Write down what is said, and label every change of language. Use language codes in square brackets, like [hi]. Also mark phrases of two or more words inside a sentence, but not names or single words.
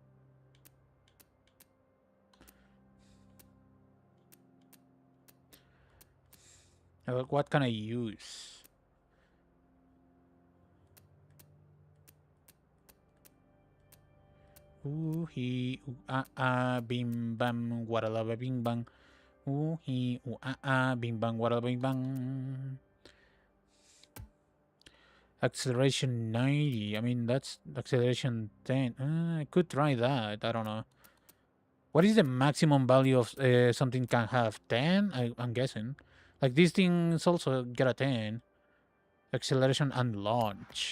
[en] What can I use? Bim bam, guaralaba bing bang. Bing bang, guaralaba bing bang. Acceleration 90. I mean, that's acceleration 10. I could try that. I don't know. What is the maximum value of something can have? 10? I'm guessing. Like, these things also get a 10. Acceleration and launch.